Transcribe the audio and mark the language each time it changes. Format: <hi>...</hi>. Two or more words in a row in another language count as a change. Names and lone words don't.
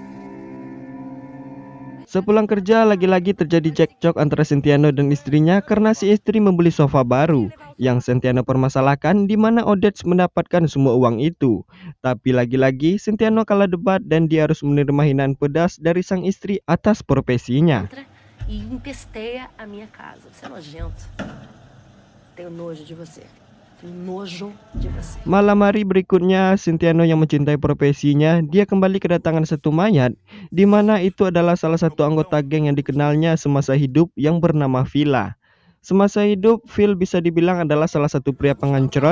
<id>Sepulang kerja, lagi-lagi terjadi cekcok antara Sentiano dan istrinya karena si istri membeli sofa baru yang Sentiano permasalahkan, di mana Odette mendapatkan semua uang itu. Tapi lagi-lagi Sentiano kalah debat dan dia harus menerima hinaan pedas dari sang istri atas profesinya.</id> <pt>E empesteia a minha casa. Você é nojento. Tenho nojo de você.</pt> <id>Malam hari berikutnya, Sentiano yang mencintai profesinya, dia kembali kedatangan satu mayat, di mana itu adalah salah satu anggota geng yang dikenalnya semasa hidup yang bernama Vila. Semasa hidup, Phil bisa dibilang adalah salah satu pria pengancrot.</id>